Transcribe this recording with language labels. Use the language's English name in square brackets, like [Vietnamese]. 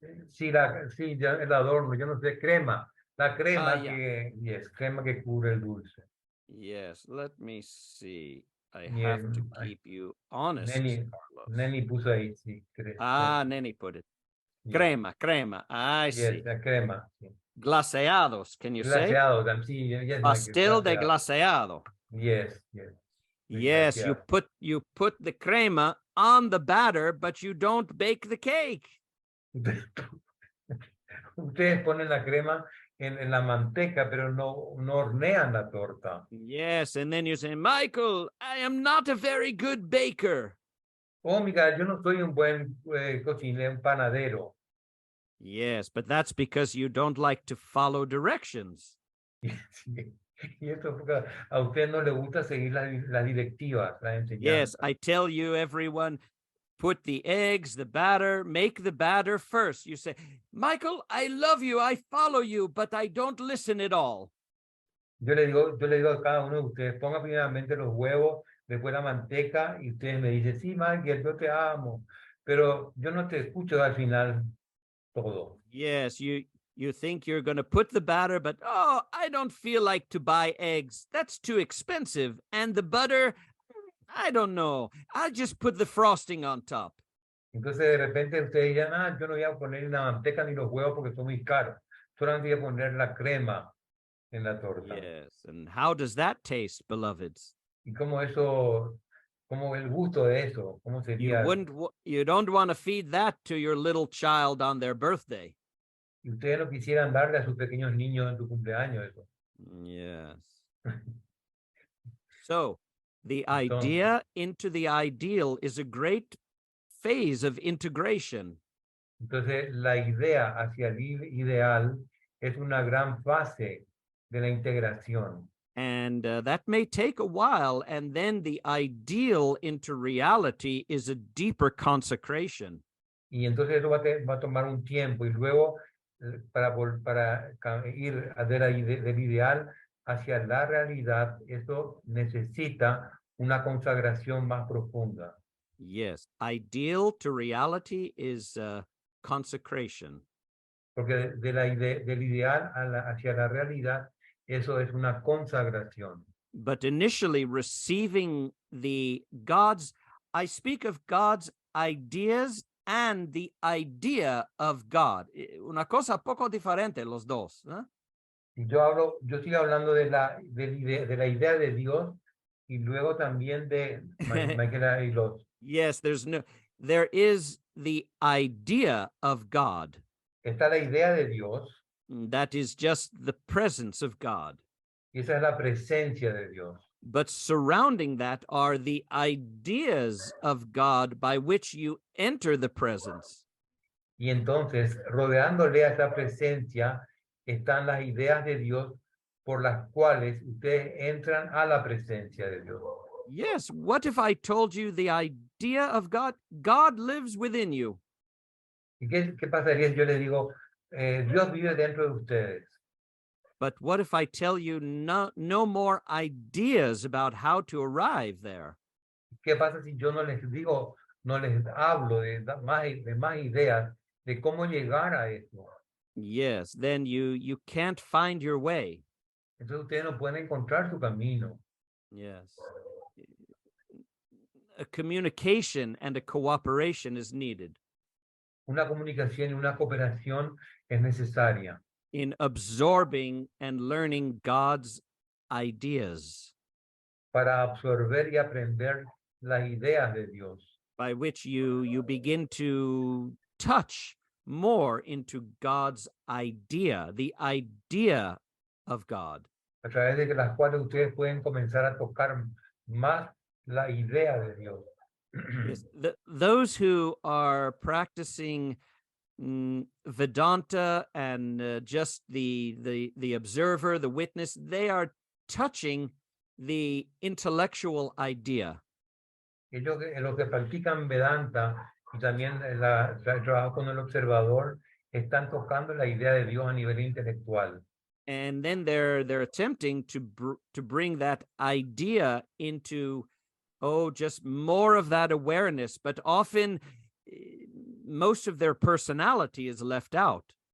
[Spanish] Sí, ya el adorno, yo no sé, crema. La crema crema que cubre el dulce. [English] Yes, let me see. I have to keep you honest, Carlos. [Spanish] Neni puso ahí, sí. [English] Neni put it. Crema. I see. [Spanish] La crema. Sí. [English] Glaseados, can you say? [Spanish] Glaseados, sí. [English] Yes, [Spanish] Pastel de glaseado. [English] Yes. Yes, you put the crema on the batter, but you don't bake the cake. [Spanish] Ustedes ponen la crema en la manteca, pero no hornean la torta. [English] Yes, and then you say, Michael, I am not a very good baker. [Spanish] Oh, Miguel, yo no soy un buen cocinero, un panadero. [English] Yes, but that's because you don't like to follow directions. [Spanish] Y esto porque a usted no le gusta seguir las directivas, las enseñanzas. [English] Yes, I tell you, everyone, put the eggs, the batter, make the batter first. You say, Michael, I love you, I follow you, but I don't listen at all. [Spanish] Yo le digo a cada uno de ustedes, ponga primeramente los huevos, después la manteca, y ustedes me dicen, sí, Michael, yo te amo, pero yo no te escucho al final todo. [English] Yes, you think you're going to put the batter, but I don't feel like to buy eggs. That's too expensive. And the butter, I don't know. I'll just put the frosting on top. [Spanish] Entonces de repente ustedes dirán, yo no voy a poner ni la manteca ni los huevos porque son muy caros. Solamente voy a poner la crema en la torta. [English] Yes, and how does that taste, beloveds? [Spanish] y cómo eso, cómo el gusto de eso, cómo sería. [English] You don't want to feed that to your little child on their birthday. [Spanish] Y ustedes no quisieran darle a sus pequeños niños en tu cumpleaños eso. [English] Yes. So, the [Spanish] Entonces, [English] idea into the ideal is a great phase of integration. [Spanish] entonces la idea hacia el ideal es una gran fase de la integración. [English] And that may take a while. And then the ideal into reality is a deeper consecration. [Spanish] Y entonces eso va a tomar un tiempo y luego para ir del ideal hacia la realidad, eso necesita una consagración más profunda. [English] Yes, ideal to reality is consecration. [Spanish] Porque del ideal hacia la realidad, eso es una consagración. [English] But initially receiving the God's, I speak of God's ideas and the idea of God. [Spanish] Una cosa poco diferente los dos. ¿Eh? Y yo sigo hablando de de la idea de Dios y luego también de Michael y los. [English] Yes, there is the idea of God. [Spanish] Está la idea de Dios [English] That is just the presence of God. [Spanish] y esa es la presencia de Dios. [English] But surrounding that are the ideas of God by which you enter the presence. [Spanish] Y entonces, rodeándole a esa presencia, están las ideas de Dios por las cuales ustedes entran a la presencia de Dios. [English] Yes, what if I told you the idea of God? God lives within you. [Spanish] ¿Y qué pasaría si yo les digo, Dios vive dentro de ustedes? [English] But what if I tell you no more ideas about how to arrive there? [Spanish] ¿Qué pasa si yo no les digo, no les hablo de más ideas de cómo llegar a eso? [English] Yes, then you can't find your way. [Spanish] Entonces ustedes no pueden encontrar su camino. [English] Yes. A communication and a cooperation is needed [Spanish] Una comunicación y una cooperación es necesaria [English] in absorbing and learning God's ideas, [Spanish] para absorber y aprender las ideas de Dios, [English] by which you begin to touch more into God's idea, the idea of God. [Spanish] a través de las cuales ustedes pueden comenzar a tocar más la idea de Dios. [English] Yes, those who are practicing Vedanta and just the observer, the witness, they are touching the intellectual idea. [Spanish] Ellos, los que practican Vedanta y también el trabajo con el observador, están tocando la idea de Dios a nivel intelectual. [English] And then they're attempting to bring that idea into just more of that awareness, but often most of their personality is left out.